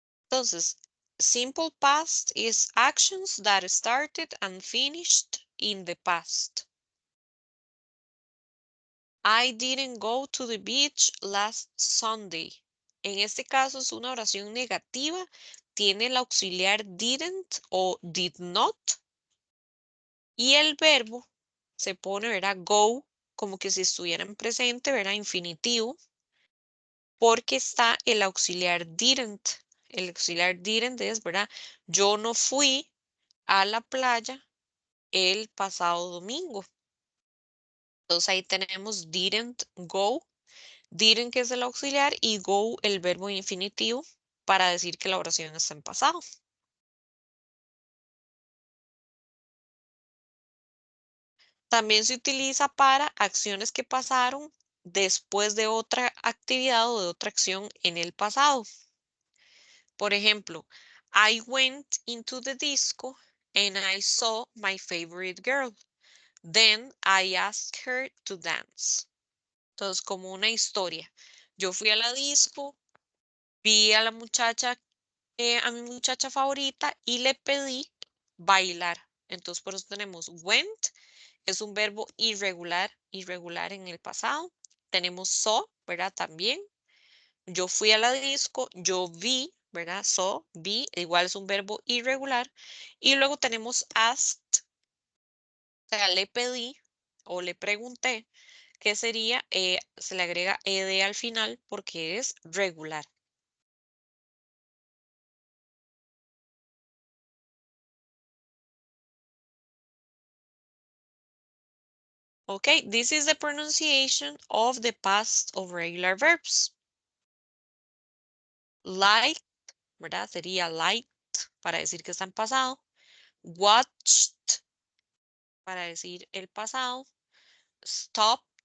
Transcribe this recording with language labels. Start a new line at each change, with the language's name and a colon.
Spanish: Entonces,
English: simple past is actions that started and finished in the past. I didn't go to the beach last Sunday.
Spanish: En este caso es una oración negativa. Tiene el auxiliar didn't o did not. Y el verbo se pone, ¿verdad? Go, como que si estuviera en presente, ¿verdad? Infinitivo. Porque está el auxiliar didn't. El auxiliar didn't es, ¿verdad? Yo no fui a la playa el pasado domingo. Entonces ahí tenemos didn't go. Didn't que es el auxiliar y go el verbo infinitivo para decir que la oración está en pasado. También se utiliza para acciones que pasaron después de otra actividad o de otra acción en el pasado. Por ejemplo,
English: I went into the disco and I saw my favorite girl. Then I asked her to dance.
Spanish: Entonces, como una historia. Yo fui a la disco, vi a la muchacha, a mi muchacha favorita y le pedí bailar. Entonces, por eso tenemos went, es un verbo irregular, irregular en el pasado. Tenemos saw, ¿verdad? También. Yo fui a la disco, yo vi, ¿verdad? Saw, vi, igual es un verbo irregular. Y luego tenemos asked, o sea, le pedí o le pregunté, que sería, se le agrega ed al final porque es regular.
English: Okay, this is the pronunciation of the past of regular verbs. Like,
Spanish: ¿verdad? Sería liked para decir que está en pasado. Watched para decir el pasado. Stopped.